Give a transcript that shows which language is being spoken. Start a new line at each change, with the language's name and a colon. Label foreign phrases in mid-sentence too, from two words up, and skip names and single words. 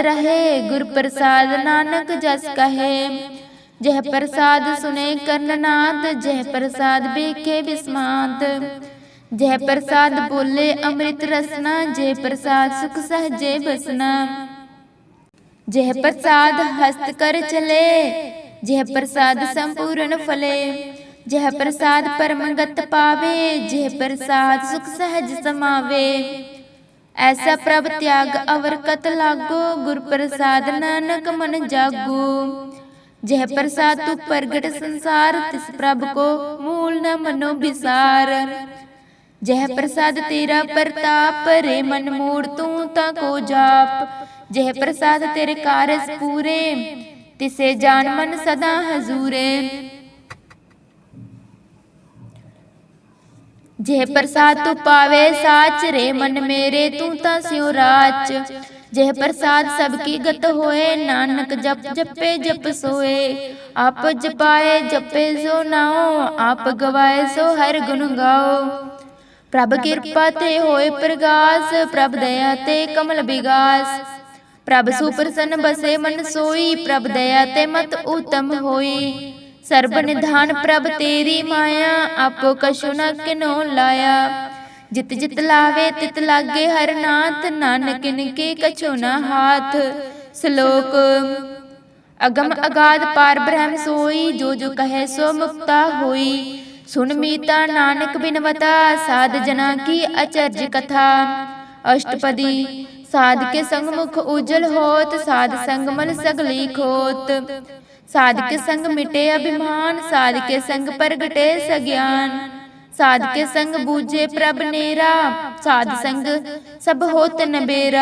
Hindi: रहे, गुर प्रसाद नानक जस कहे, जह प्रसाद सुने कर्णनाद, जह प्रसाद बेखे बिस्मात, जह प्रसाद बोले अमृत रसना, जय प्रसाद सुख सहजे बसना, जह प्रसाद हस्त कर चले, जह प्रसाद संपूर्ण फले, जह प्रसाद परमगत पावे, जेह प्रसाद सुख सहज समावे। ऐसा प्रभ त्याग अवर कत लागो, गुर प्रसाद नानक मन जागो। जह प्रसाद तू प्रगट संसार, तिस प्रभ को मूल न मनो विसार। जह प्रसाद तेरा प्रताप, रे मन मूड़ तू ताको जाप। जह प्रसाद तेरे कारज पूरे, तिसे जान मन सदा हजूरे। जह प्रसाद तू पावे साच, रे मन मेरे तू ता स्यों राच। जह प्रसाद सबकी गत होए, नानक जप जपे जप सोए। आप जपाए जपे सो नाओ, आप गवाए सो हर गुण गाओ। प्रभ कृपा ते होए प्रगास, प्रभ दया ते कमल बिगास। प्रभ सुप्रसन्न बसे मन सोई, प्रभ दया ते मत उत्तम होई। सर्ब निधान प्रभ तेरी माया, आपो कछु न किनो लाया। जित जित लावे तित लागे हर नाथ, नानक इनके कछु न हाथ। श्लोक अगम अगाध पार ब्रह्म सोई, जो जो कहे सो मुक्ता होई। सुन मीता नानक बिनवता, साध जना की अचर्ज कथा। अष्टपदी साध के संग मुख उज्जल होत, साध संग मल सगली खोत। साध के संग मिटे अभिमान, साध के संग प्रगटे सज्ञान। साध के संग बूझे प्रभ नेरा, साध संग सब होत नबेरा।